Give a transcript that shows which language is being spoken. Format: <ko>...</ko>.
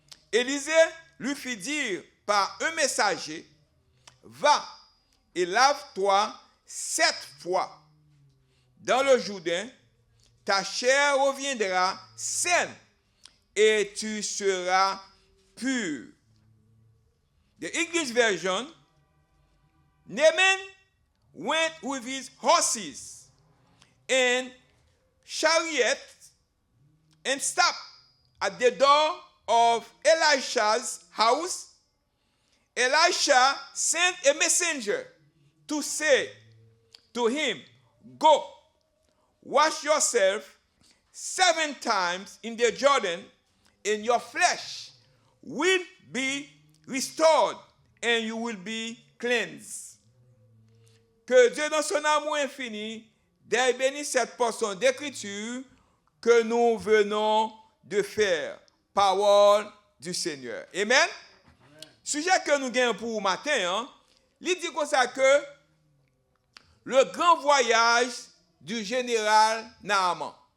<fr>Élisée lui fit dire par un messager, va et lave-toi 7 fois dans le Jourdain, ta chair reviendra saine et tu seras pur.</fr> <en>The English version, Naaman went with his horses and chariots and stopped at the door of Elisha's house. Elisha sent a messenger to say to him, go, wash yourself 7 times in the Jordan, and your flesh will be restored, and you will be cleansed.</en> <fr>Que Dieu, dans son amour infini, bénisse cette portion d'écriture que nous venons de faire. Parole du Seigneur. Amen. Sujet que nous gagnons pour matin, il dit comme ça que le grand voyage du général Naaman.</fr>